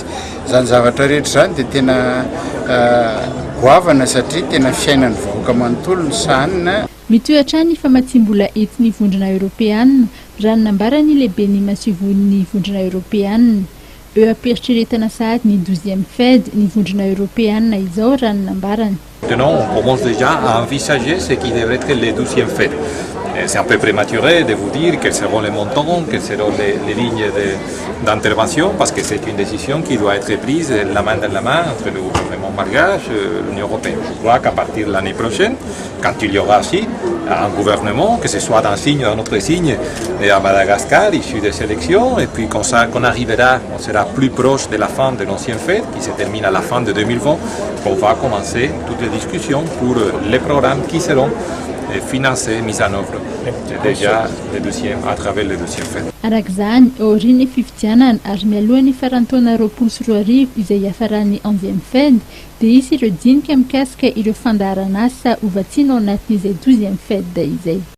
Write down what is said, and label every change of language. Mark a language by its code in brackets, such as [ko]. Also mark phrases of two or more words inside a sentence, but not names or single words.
[mg] Zany zavatra rehetra zany dia tena goavana satria tena fiainan'ny vahoaka manontolo ny sanina. Mitohatra ny famatsim-bola entin'ny vondrona Europeanina raha ny nambarany lehibe ny masivon'ny vondrona Europeanina. Eo am-pieritreretana sahady ny 12e fed ny vondrona Europeanina izao raha ny nambarany. [fr] Maintenant, on commence déjà à envisager ce qui devrait être les 12e fed. C'est un peu prématuré de vous dire quels seront les montants, quelles seront les lignes d'intervention, parce que c'est une décision qui doit être prise la main dans la main entre le gouvernement malgache et l'Union européenne. Je crois qu'à partir de l'année prochaine, quand il y aura aussi un gouvernement, que ce soit d'un signe ou d'un autre signe, et à Madagascar, issu des élections, et puis qu'on arrivera, on sera plus proche de la fin de l'ancien fête, qui se termine à la fin de 2020, qu'on va commencer toutes les discussions pour les programmes qui seront financés, mis en œuvre. C'est déjà le deuxième, à travers le deuxième fait. [mg] Arak'izany, aorian'ny fifidianana ary mialohan'ny farantaona 24 izay hiafaran'ny 11e fed, dia hisy ireo dinika mikasika ireo fandaharan'asa ho vatsiana ao anatin'izay 12e fed izay.